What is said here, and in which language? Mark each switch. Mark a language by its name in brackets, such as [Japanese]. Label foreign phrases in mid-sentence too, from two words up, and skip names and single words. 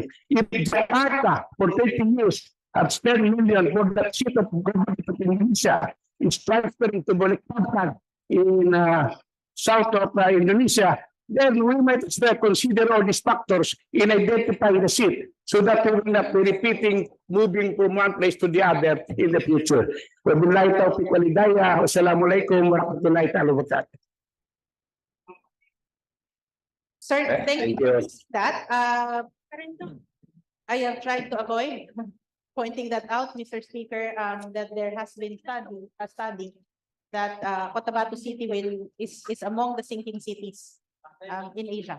[English] If Jakarta for 30 years has 10 million for that seat of government of Indonesia is transferring to Balikpapan in south of Indonesia, then we might as well consider all these factors in identifying the seat so that we will not be repeating moving from one place to the other in the future. [Arabic] وبالله التوفيق والهداية. والسلام عليكم ورحمة الله وبركاته. [English] Sir, thank you for that. I have tried to avoid pointing that out, Mr. Speaker, that there has been a study that Cotabato City is among the sinking cities in Asia.